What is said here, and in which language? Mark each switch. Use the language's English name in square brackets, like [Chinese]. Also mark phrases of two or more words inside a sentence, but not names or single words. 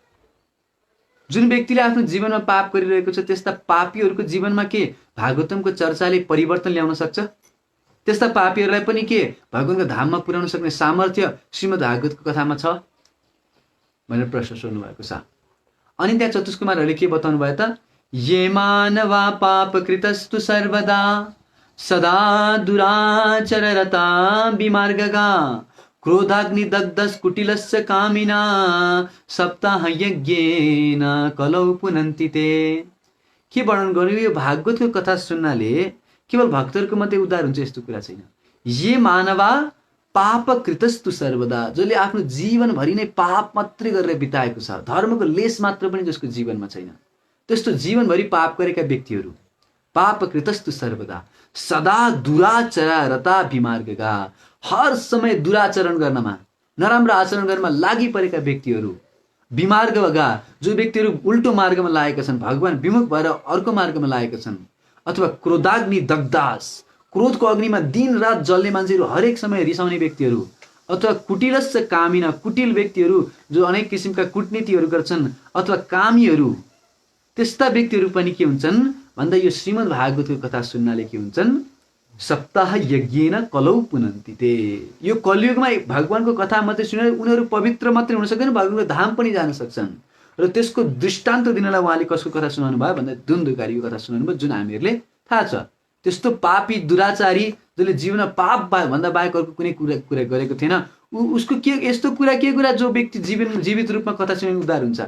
[Nepali] जुन व्यक्तिले आफ्नो जीवनमा पाप गरिरहेको छ त्यस्ता पापीहरूको जीवनमा के भागवतमको चर्चाले परिवर्तन ल्याउन सक्छ? त्यस्ता पापीहरूलाई पनि के भगवानको धाममा पुर्याउन सक्ने सामर्थ्य श्रीमद् भागवतको कथामा छ भनेर प्रश्न सोध्नु भएको छ। अनि त्यहाँ चतुष्कुमारहरूले के बताउनु भयो त? [Sanskrit] ये मानवा पाप कृतस्तु सर्वदा सदा दुराचररता विमार्गगा क्रोधाग्नि दग्धस् कुटिलस्य कामिना सप्ताह यज्ञेन कलौ पुनन्ति ते। [Nepali] के वर्णन गर्यो? यो भागवतको कथा सुन्नाले केवल भक्तहरूको मात्रै उद्धार हुन्छ यस्तो कुरा छैन। [Sanskrit] ये मानवा पाप कृतस्तु सर्वदा, [Nepali] जसले आफ्नो जीवनभरि नै पाप मात्रै गरेर बिताएको छ, धर्मको लेस मात्र पनि जसको जीवनमा छैन, त्यस्तो जीवनभरि पाप गरेका व्यक्तिहरू, [Sanskrit] पाप कृतस्तु सर्वदा सदा दुराचररता विमार्गगा, [Nepali] हर समय दुराचरण गर्नमा नराम्रो आचरण गर्नमा लागि परेका व्यक्तिहरू, विमार्गगा जो व्यक्तिहरू उल्टो मार्गमा लागेका छन्, भगवान विमुख भएर अर्को मार्गमा लागेका छन्, अथवा [Sanskrit] क्रोधाग्नि दग्धास, [Nepali] क्रोधको अग्निमा दिन रात जल्ने मान्छेहरू, हरेक समय रिसाउने व्यक्तिहरू, अथवा [Sanskrit] कुटिलस्य कामिना, [Nepali] कुटिल व्यक्तिहरू जो अनेक किसिमका कुटनीतिहरू गर्छन्, अथवा कामीहरू, त्यस्ता व्यक्तिहरू पनि के हुन्छन् भन्दा यो श्रीमद् भागवतको कथा सुन्नाले के हुन्छन्? [Sanskrit] सप्ताह यज्ञेन कलौ पुनन्ति ते। [Nepali] यो कलियुगमा भगवानको कथा मात्रै सुनेर उनीहरू पवित्र मात्रै हुन सक्दैन, भगवानको धाम पनि जान सक्छन्। र त्यसको दृष्टान्त दिनलाई उहाँले कसको कथा सुनाउनु भयो भन्दा द्वन्द्वकारीको कथा सुनाउनु भयो, जुन हामीहरूले थाहा छ। त्यस्तो पापी दुराचारी जसले जीवनमा पाप भन्दा बाहेक अर्को कुनै कुरा गरेको थिएन, उसको के यस्तो कुरा के कुरा जो व्यक्ति जीवित रूपमा कथा सुनेर उद्धार हुन्छ।